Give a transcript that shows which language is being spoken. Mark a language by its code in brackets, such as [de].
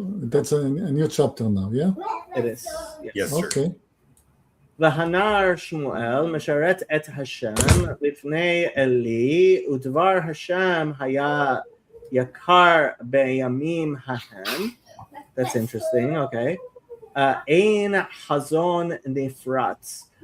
[en] That's a new chapter now, yeah? It is. Yes, sir. Okay. [he] והנער שמואל משרת את השם לפני אלי, ודבר השם היה יקר בימים ההם. [en] That's interesting, okay. [he] Ein Hazon Nifratz.